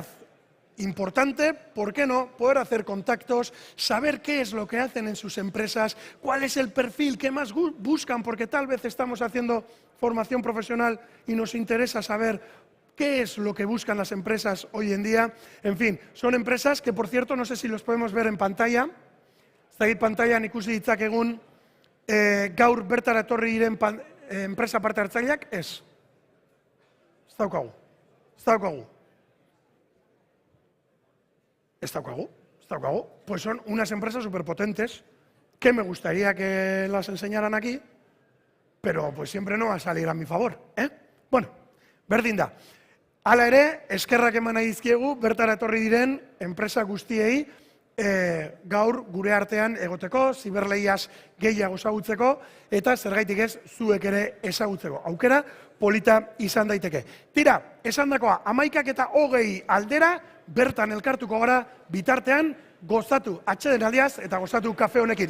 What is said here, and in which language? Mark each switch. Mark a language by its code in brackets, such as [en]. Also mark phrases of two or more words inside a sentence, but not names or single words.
[es] Importante, ¿por qué no?, poder hacer contactos, saber qué es lo que hacen en sus empresas, cuál es el perfil que más buscan, porque tal vez estamos haciendo formación profesional y nos interesa saber qué es lo que buscan las empresas hoy en día. En fin, son empresas que, por cierto, no sé si los podemos ver en pantalla. Está ahí pantalla, [eu] ikusi ditzakegun, gaur bertara etorri diren enpresa parte hartzaileak, ez. Ez daukagu. [es] Pues son unas empresas superpotentes que me gustaría que las enseñaran aquí, pero pues siempre no va a salir a mi favor, ¿eh? [eu] Bueno, berdin da. Hala ere, eskerrak eman nahi dizkiegu bertara etorri diren enpresa guztiei gaur gure artean egoteko, ziberleiaz gehiago ezagutzeko, eta zergaitik ez zuek ere ezagutzeko. Aukera polita izan daiteke. Tira, esandakoa 11:20 aldera, bertan elkartuko gara, bitartean gozatu atsedenaldiaz eta gozatu kafe honekin.